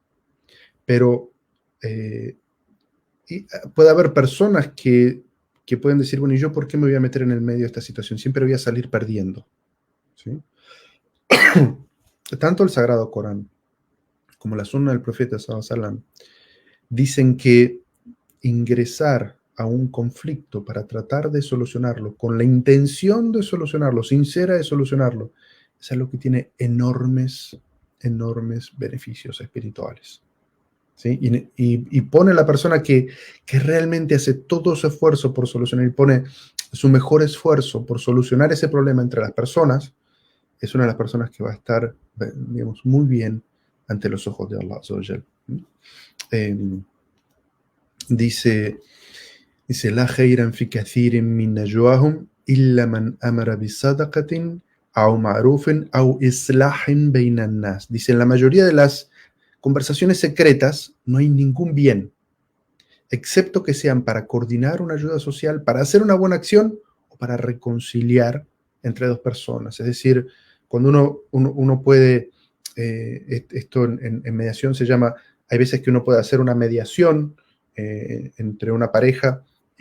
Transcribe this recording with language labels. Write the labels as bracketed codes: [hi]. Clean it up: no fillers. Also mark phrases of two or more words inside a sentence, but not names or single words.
[es] Pero puede haber personas que pueden decir, bueno, ¿y yo por qué me voy a meter en el medio de esta situación? Siempre voy a salir perdiendo. ¿Sí? Tanto el Sagrado Corán como la Sunna del Profeta [ar] صلى الله عليه وسلم [es] dicen que ingresar a un conflicto para tratar de solucionarlo, con la intención de solucionarlo, sincera de solucionarlo, es algo que tiene enormes beneficios espirituales. ¿Sí? Y pone a la persona que realmente hace todo su esfuerzo por solucionar, y pone su mejor esfuerzo por solucionar ese problema entre las personas, es una de las personas que va a estar, digamos, muy bien ante los ojos de [ar] الله عز وجل. Dice, لا خير في كثير من نجواهم إلا من أمر بصدقة أو معروف أو إصلاح بين الناس. [es] Dice, en la mayoría de las conversaciones secretas no hay ningún bien, excepto que sean para coordinar una ayuda social, para hacer una buena acción o para reconciliar entre dos personas. Es decir, cuando uno puede, esto en mediación se llama, hay veces que uno puede hacer una mediación entre una pareja y